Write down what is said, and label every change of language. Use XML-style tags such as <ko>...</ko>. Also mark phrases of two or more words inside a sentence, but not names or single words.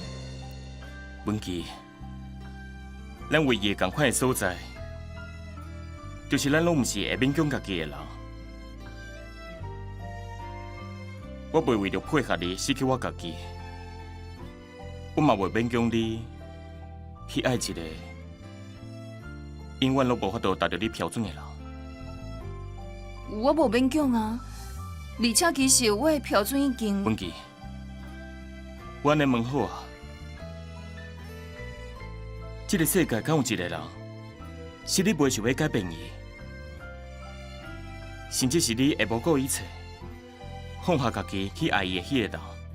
<nan>文琪，咱唯一共款的所在，就是咱拢毋是会勉强家己的人。我袂为着配合你失去我家己，我嘛袂勉强你去爱一个永远拢无法度达到你标准的人。我无勉强啊，而且其实我的标准已经。文琪，我安尼问好啊，这个世界敢有一个人，是你袂想要改变伊，甚至是你会不顾一切，放下家己去爱伊的迄个人？</nan>